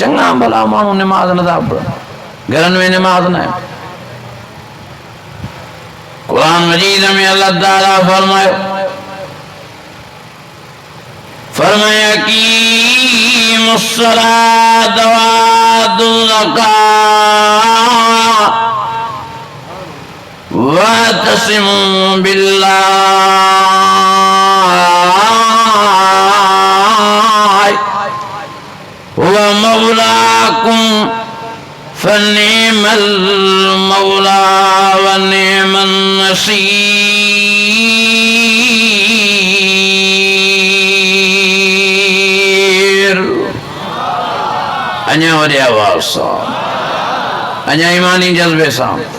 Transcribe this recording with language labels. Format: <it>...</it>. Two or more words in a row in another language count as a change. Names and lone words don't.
<sd>चङा भला माण्हू नमाज़ नथा पढ़नि, घरनि में नमाज़ न आहे। क़ुर मजीद में अल्लाह ताला फरमाया</sd> <ar>أقيموا الصلاة وآتوا الزكاة واعتصموا بالله هو مولاكم فنعم المولى ونعم النصير.</ar> <sd>अञा वॾे आवाज़ सां, अञा ईमानी जज़्बे सां।</sd>